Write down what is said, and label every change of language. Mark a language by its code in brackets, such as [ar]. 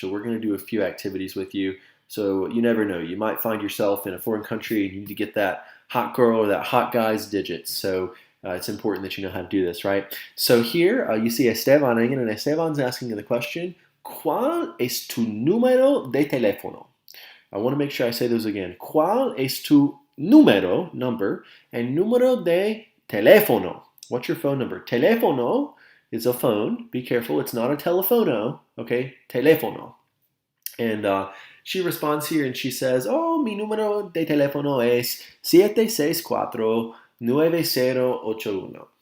[en] So we're going to do a few activities with you. So you never know. You might find yourself in a foreign country and you need to get that hot girl or that hot guy's digits. So it's important that you know how to do this, right? So here you see Esteban again, and Esteban's asking the question, [es] ¿Cuál es tu número de teléfono? [en] I want to make sure I say those again. [es] ¿Cuál es tu número, [en] number, and [es] número de teléfono? [en] What's your phone number? Teléfono is a phone. Be careful, it's not a teléfono, okay? Teléfono. And she responds here and she says, oh, [es] mi número de teléfono es 764-9081.